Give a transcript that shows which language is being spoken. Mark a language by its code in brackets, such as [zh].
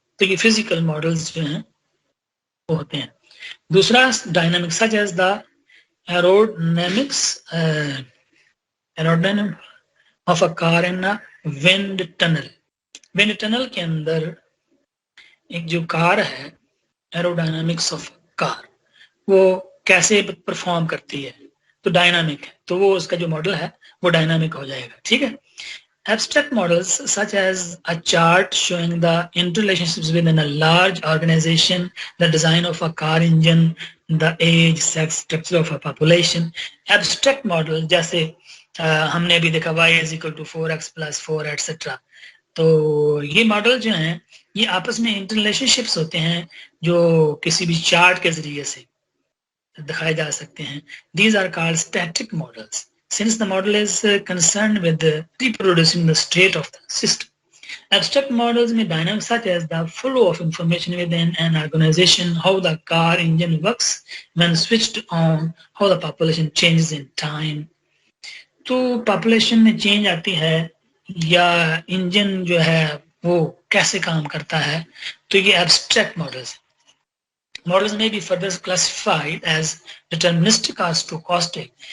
[hi] तो ये physical models जो हैं वो होते हैं। दूसरा dynamics [en] Such as the aerodynamics of a car in a wind tunnel. [hi] Wind tunnel के अंदर एक जो कार है, एरोडायनामिक्स ऑफ कार, वो कैसे परफॉर्म करती है, तो डायनामिक है, तो वो उसका जो मॉडल है वो डायनामिक हो जाएगा। ठीक है, [en] abstract models such as a chart showing the interrelationships within a large organization, the design of a car engine, the age, sex, structure of a population. Abstract model [hi] जैसे हमने अभी देखा [en] y is equal to 4x plus 4 etc. [hi] तो ये model जो हैं ये आपस में इंटररिलेशनशिप्स होते हैं जो किसी भी चार्ट के जरिए से दिखाए जा सकते हैं। [en] These are called static models. since the model is concerned with reproducing the state of the system. Abstract models may dynamics such as the flow of information within an organization, how the car engine works when switched on, how the population changes in time. [hi] तो population में change आती है या engine जो है वो कैसे काम करता है, तो ये abstract models. [en] Models may be further classified as deterministic or stochastic.